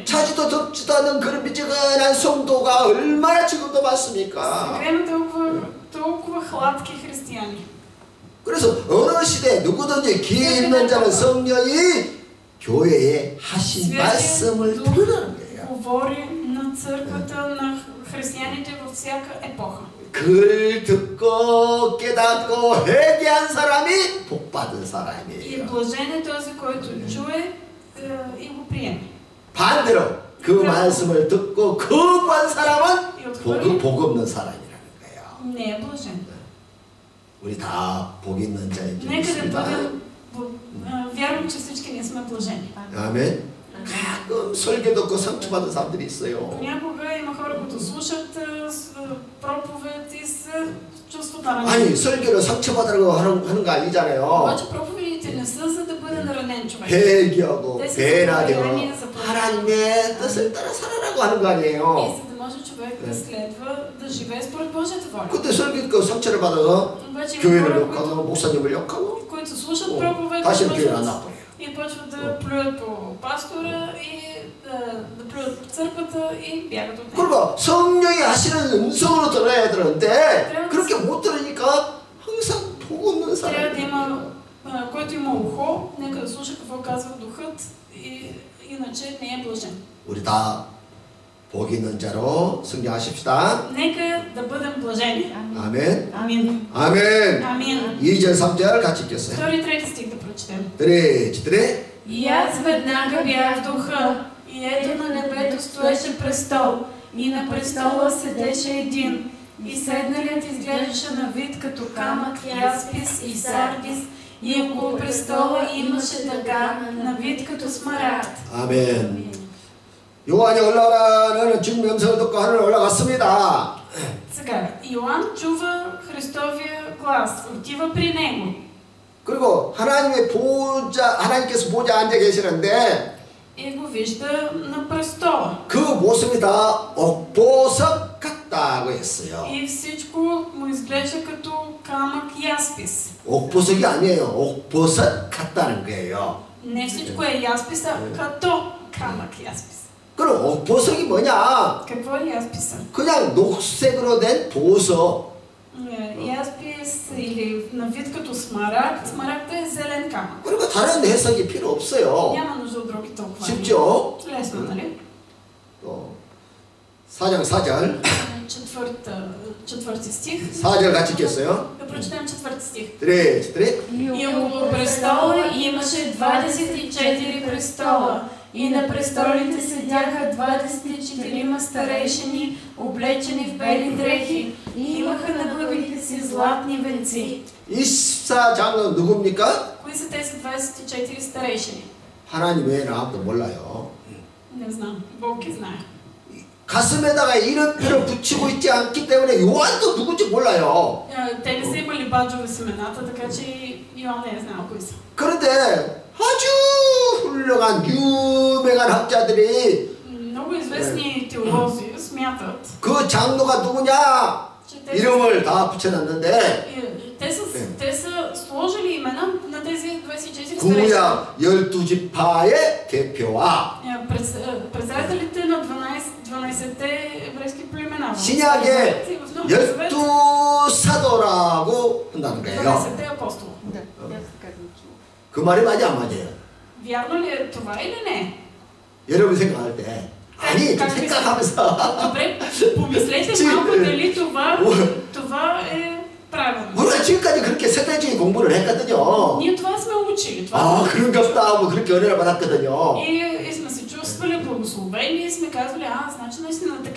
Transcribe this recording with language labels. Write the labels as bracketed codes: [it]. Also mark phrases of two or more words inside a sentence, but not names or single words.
[ko] 차지도 덥지도 않는 그런 미지근한 성도가 얼마나 지금도 많습니까? [bg] Сега има толкова хладки християни. [ko] 그래서 어느 시대에 누구든지 귀 있는 자는 성령이 교회에 하신 말씀을 들으라는 거예요. [bg] Говори на църквата, на християните във всяка епоха. [ko] 글 듣고 깨닫고 회개한 사람이 복 받은 [bg] И [ko] 사람이에요. [bg] блажен е този, който чуе и го приеме. [ko] 반대로 그 말씀을 듣고 거부한 사람은 [bg] И отхвърли, [ko] 복 없는 사람이라는 거예요. [bg] не е блажен. [ko] 우리 다 복 있는 자인 줄 [bg] Нека да [ko] 믿습니다. [bg] бъдем, вярвам, че всички ние сме блажени. [ko] 아멘. 가끔 설교 듣고 상처받은 사람들이 있어요. [bg] Понякога има хора, които слушат проповед и се чувстват наранени. [ko] 아니 설교를 상처받으라고 하는 거 아니잖아요. [bg] обаче проповедите не са за да бъде наранен човек. [ko] 회개하고 [bg] Те са [ko] 배나되고 [bg] за покаяние, за промяна. [ko] 하나님의 뜻을 따라 살아라고 하는 거 [bg] И [ko] 아니에요. [bg] за да може човек да следва, да живее според Божията воля. [ko] 그때 설교 듣고 상처를 받아서 [bg] Обаче има [ko] 교회를 [bg] хора, [ko] 욕하고 목사님을 욕하고 [bg] които слушат проповед [ko] 다시는 교회를 안 나빠요. [bg] и почват да плюят по пастора и да плюят по църквата и бягат от него. [ko] 그러니까 성령이 하시는 음성으로 들어야 되는데 그렇게 못 들으니까 항상 복 없는 [bg] Трябва да [ko] 사람이에요. [bg] има, който има ухо, нека да слуша какво казва Духът и иначе не е блажен. [ko] 우리 다 복 있는 자로 성장하십시다. [bg] Нека да бъдем блажени. [ko] 아멘. [bg] Амин. [ko] 아멘. [bg] Амин. [ko] 2절 3절 같이 읽겠어요. [bg] Втори и трети стих да прочетем. 드레 И аз веднага бях в духа, и ето на небето стоеше престол, и на престола седеше един, и седналият изглеждаше на вид като камък, яспис и сардис, и около престола имаше дъга на вид като смарагд. [ko] 아멘. 요한이 올라가라는 주님의 음성을 듣고 하늘 올라갔습니다. [bg] Сега, Йоан чува Христовия глас, отива при него. [ko] 그리고 하나님께서 보좌 앉아 계시는데 [bg] И го вижда на престола. [ko] 그 모습이 다 옥보석 같다고 했어요. [bg] И всичко му изглежда като камък яспис. [ko] 옥보석이 아니에요. 옥보석 같다는 거예요. [bg] Не всичко е яспис, а като камък яспис. [ko] 그럼 옥보석이 뭐냐? [bg] Какво е ясписа? [ko] 그냥 녹색으로 된 보석. [bg] Яспис или на вид като смарагд. Смарагд е зелен камък. [ko] 그리고 다른 해석이 필요 없어요. [bg] Няма нужда от други толкова. [ko] 쉽죠? [bg] Лесно, нали? [ko] 또 4장 4절. [bg] Четвърти стих. [ko] 4절 같이 읽겠어요. [bg] Да прочетем четвърти стих. 드레. И около престола имаше 24 престола. И на престолите седяха 24 старейшини, облечени в бели дрехи, и имаха на главите си златни венци. [ko] 24장은 누굽니까? [bg] Кои са тези 24 старейшини? [ko] 하나님 외에는 아무도 몰라요. [bg] Не знам, Бог ги знае. [ko] 가슴에다가 이름표를 붙이고 있지 않기 때문에 요한도 누군지 몰라요. [bg] Те не са имали баджове с имената, така че Йоан не е знал кои са. [ko] 그런데 아주 훌륭한 유명한 학자들이 [bg] Много известни теолози смятат, [ko] 그 장로가 누구냐 [bg] че те [ko] 이름을 다 붙여놨는데 [bg] те са сложили имена на тези 24 старейшини. [ko] 구약 12지파의 대표와 [bg] Председателите на 12-те еврейски племена. [ko] 신약의 12사도라고 한다는 거예요. [bg] 12-те апостола. [ko] 그 말이 맞아 안 맞아요? [bg] Вярно ли е това или не? [ko] 여러분 생각할 때 아니 좀 생각하면서 [bg] Добре, помислете малко дали това е правилно. [ko] 우리가 지금까지 그렇게 세대적인 공부를 했거든요. [bg] Ние това сме учили. [ko] 아 그런갑다 하고 그렇게 은혜를 받았거든요. [bg] И сме се чувствали благословени и сме казвали, значи наистина така.